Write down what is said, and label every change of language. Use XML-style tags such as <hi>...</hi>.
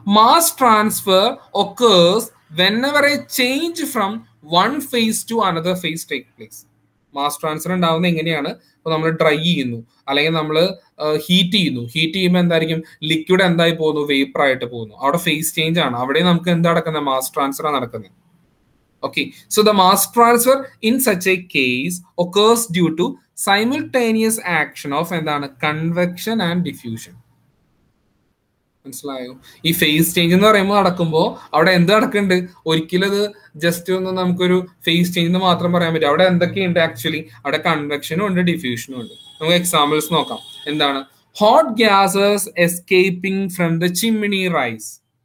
<en>Mass transfer occurs whenever a change from one phase to another phase take place.</en> <ml>Mass transfer ഉണ്ടാവുന്നത് എങ്ങനെയാണ്? ഇപ്പൊ നമ്മൾ dry ചെയ്യുന്നു അല്ലെങ്കിൽ നമ്മൾ ഹീറ്റ് ചെയ്യുമ്പോൾ എന്തായിരിക്കും? ലിക്വിഡ് എന്തായി പോകുന്നു? വേപ്പർ ആയിട്ട് പോകുന്നു. അവിടെ ഫേസ് ചേഞ്ച് ആണ്. അവിടെ നമുക്ക് എന്താ നടക്കുന്നത്? മാസ് ട്രാൻസ്ഫർ ആണ് നടക്കുന്നത്.</ml> <en>Okay, so the mass transfer in such a case occurs due to simultaneous action of</en> <ml>എന്താണ്?</ml> <en>Convection and diffusion.</en> <ml>മനസ്സിലായോ? ഈ ഫേസ് ചേഞ്ച് എന്ന് പറയുമ്പോൾ നടക്കുമ്പോൾ അവിടെ എന്ത് നടക്കുന്നുണ്ട്? ഒരിക്കലും അത് ജസ്റ്റ് ഒന്ന് നമുക്കൊരു ഫേസ് ചേഞ്ച് എന്ന് മാത്രം പറയാൻ പറ്റും. അവിടെ എന്തൊക്കെയുണ്ട്? ആക്ച്വലി അവിടെ കൺവെക്ഷനും ഉണ്ട്, ഡിഫ്യൂഷനും ഉണ്ട്. നമുക്ക് എക്സാമ്പിൾസ് നോക്കാം. എന്താണ്?</ml> <en>Hot gases escaping from the chimney rise.</en>